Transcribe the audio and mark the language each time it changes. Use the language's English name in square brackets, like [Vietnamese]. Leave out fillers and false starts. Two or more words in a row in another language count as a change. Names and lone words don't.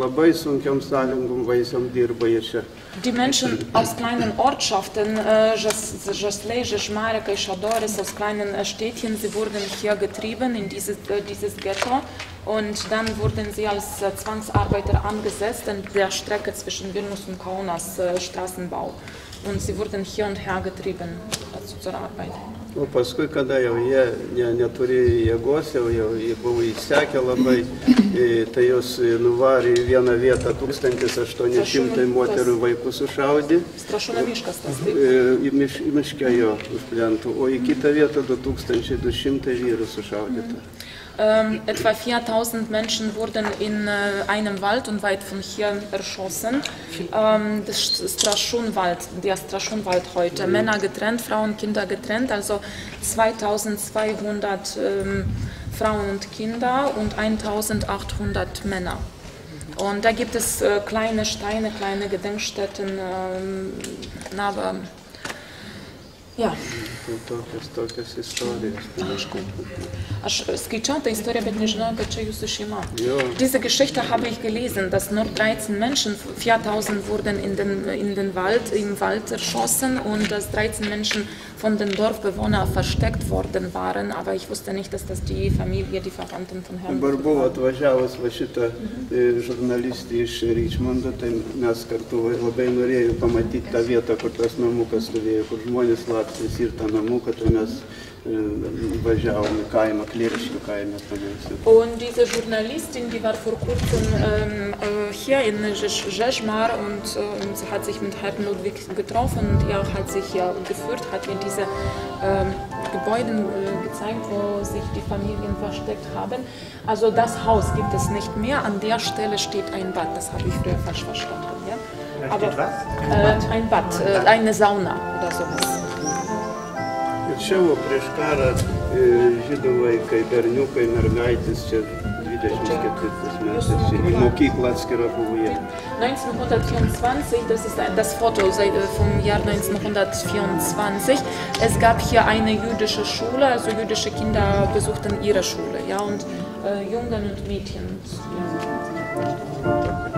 [Lithuanian] Labai sunkiam sąlygom vaisiam dirba jie čia. [German] Die Menschen aus kleinen Ortschaften, Žasliai, Žiežmarių, Kaišiadoris, aus kleinen Städtchen, sie wurden hier getrieben in dieses Ghetto. Und dann wurden sie als Zwangsarbeiter angesetzt an der Strecke zwischen Vilnius und Kaunas Straßenbau. Und sie wurden hier und her getrieben zur Arbeit. [Lithuanian] O paskui, kada jau jie neturėjo jėgos, jau buvo įsekę labai, tai jos nuvarė į vieną vietą 1800 moterų vaikų sušaudė. Strasūno miškas tas, taip? Į miškę jo už plentų, o į kitą vietą 2200 vyrų sušaudyta. [German] Etwa 4000 Menschen wurden in einem Wald unweit von hier erschossen. Der Straszunwald heute. Männer getrennt, Frauen, Kinder getrennt, also 2200 Frauen und Kinder und 1800 Männer. Und da gibt es kleine Steine, kleine Gedenkstätten, aber ja. [Lithuanian] Tokias istorijas. Aš skaičiau tą istoriją, bet nežinau, kad čia jūsų šeima. [German] Diese Geschichte habe ich gelesen, dass nur 13 Menschen, 4000 wurden im Wald erschossen und dass 13 Menschen von den Dorfbewohnern versteckt worden waren, aber ich wusste nicht, dass das die Familie, die Verwandten von Herrn [Lithuanian] Dabar buvo atvažiavus va šitą žurnalistį iš Richmondo, tai mes kartu labai norėjome pamatyti tą vietą, kur tas namukas stovėjo, kur žmonės slapstėsi ir tą namuką, tai mes važiavome į kaimą, Klėriškių kaimą. [German] Und diese Journalistin, die war vor kurzem hier in Žiežmar und sie hat sich mit Herrn Ludwig getroffen und er hat sich ja geführt, hat ihr diese Gebäude gezeigt, wo sich die Familien versteckt haben. Also das Haus gibt es nicht mehr, an der Stelle steht ein Bad, das habe ich früher falsch verstanden. Ja? Aber ein Bad, eine Sauna oder sowas. [Lithuanian] Čia buvo prieš karą žydų vaikai, berniukai, mergaitės, čia 24 metais, į mokyklą atskirą buvo jie. [German] 1924, das ist das Foto vom Jahr 1924. Es gab hier eine jüdische Schule, also jüdische Kinder besuchten ihre Schule, ja, und Jungen und Mädchen. Ja.